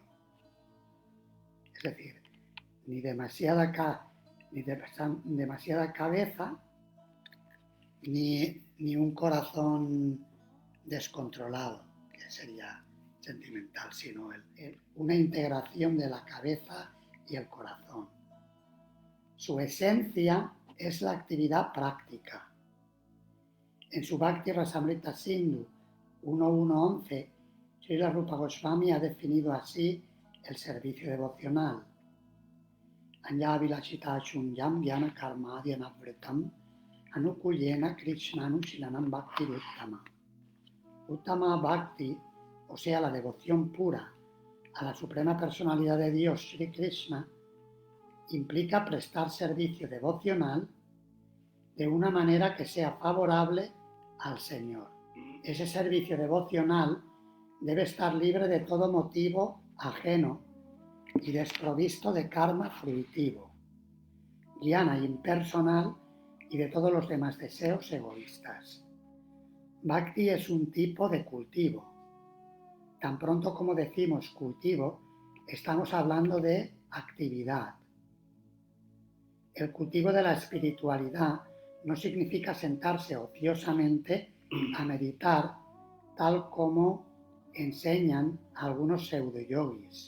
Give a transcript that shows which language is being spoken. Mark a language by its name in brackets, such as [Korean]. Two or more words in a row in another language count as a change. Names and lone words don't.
[Spanish] Es decir, ni demasiada cabeza, ni un corazón descontrolado, que sería sentimental, sino una integración de la cabeza y el corazón. Su esencia es la actividad práctica. En su Bhakti Rasamrita Sindhu 1.1.11, Srila Rupa Goswami ha definido así el servicio devocional. [Sanskrit] अन्याभिलाषिता शून्यं ज्ञान कर्माद्यनावृतम् आनुकूल्येन कृष्णानुशीलनं भक्तिः उत्तमा. उत्तमा भक्तिः, [Spanish] o sea, la devoción pura a la suprema personalidad de Dios, Sri Krishna, implica prestar servicio devocional de una manera que sea favorable al Señor. Ese servicio devocional debe estar libre de todo motivo ajeno y desprovisto de karma fruitivo, jnana impersonal y de todos los demás deseos egoístas. Bhakti es un tipo de cultivo. Tan pronto como decimos cultivo, estamos hablando de actividad. El cultivo de la espiritualidad no significa sentarse ociosamente a meditar, tal como enseñan algunos pseudo-yogis.